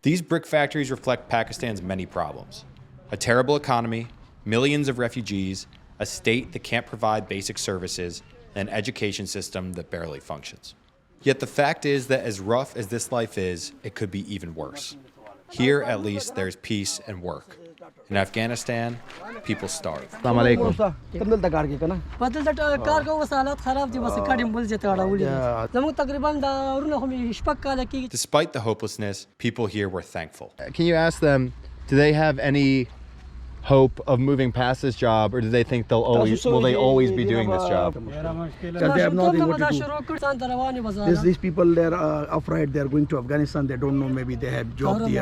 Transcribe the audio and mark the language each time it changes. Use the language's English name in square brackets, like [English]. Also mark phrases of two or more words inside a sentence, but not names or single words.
[English] These brick factories reflect Pakistan's many problems. A terrible economy, millions of refugees, a state that can't provide basic services, and an education system that barely functions. Yet the fact is that as rough as this life is, it could be even worse. Here, at least, there's peace and work. In Afghanistan, people starve. [Arabic] السلام عليكم. [Pashto] بدل د کار کوو حالات خراب دي بس کډیم بل ځای ته اړولې زموږ تقریبا دا ورونه خو شپږ کاله کېږي. [English] Despite the hopelessness, people here were thankful. Can you ask them, do they have any hope of moving past this job, or do they think will they always be doing this job? Because they have nothing what to do. These people, they're afraid they're going to Afghanistan. They don't know, maybe they have job there.